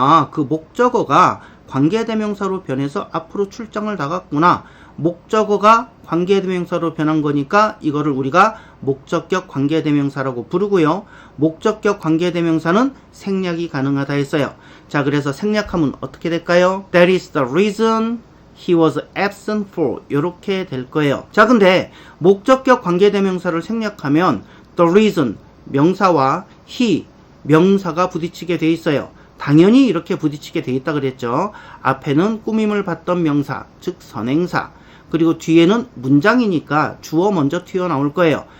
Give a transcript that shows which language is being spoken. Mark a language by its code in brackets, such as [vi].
[ko] 그 목적어가 관계대명사로 변해서 앞으로 출장을 나갔구나. 목적어가 관계대명사로 변한 거니까 이거를 우리가 목적격 관계대명사라고 부르고요. 목적격 관계대명사는 생략이 가능하다 했어요. 자, 그래서 생략하면 어떻게 될까요? [en] That is the reason he was absent for. [ko] 이렇게 될 거예요. 자, 근데 목적격 관계대명사를 생략하면 the reason 명사와 he 명사가 부딪히게 돼 있어요. 당연히 이렇게 부딪히게 돼 있다 그랬죠. 앞에는 꾸밈을 받던 명사, 즉 선행사. 그리고 뒤에는 문장이니까 주어 먼저 튀어나올 거예요.